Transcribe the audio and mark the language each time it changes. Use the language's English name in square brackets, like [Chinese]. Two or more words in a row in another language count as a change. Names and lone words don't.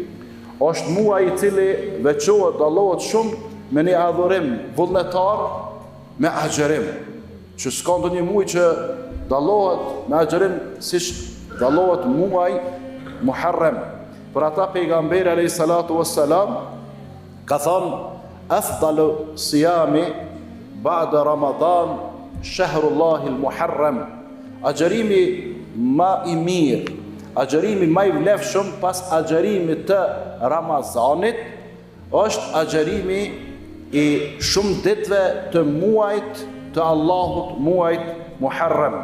[Albanian] Është muaj i cili veçohet, dallohet shumë me një adhurim vullnetar me agjerim. Që s'ka ndonjë muaj që dallohet me agjerim siç dallohet muaj Muharram. Për ata pejgamberi [Arabic] عليه الصلاة والسلام [Albanian] ka thënë [Arabic] أفضل الصيام بعد رمضان شهر الله المحرم. [Albanian] Agjerimi më i mirë, agjerimi më i vlefshëm pas agjerimit të Ramazanit është agjerimi i shumë ditëve të muajit të Allahut, muajit Muharram.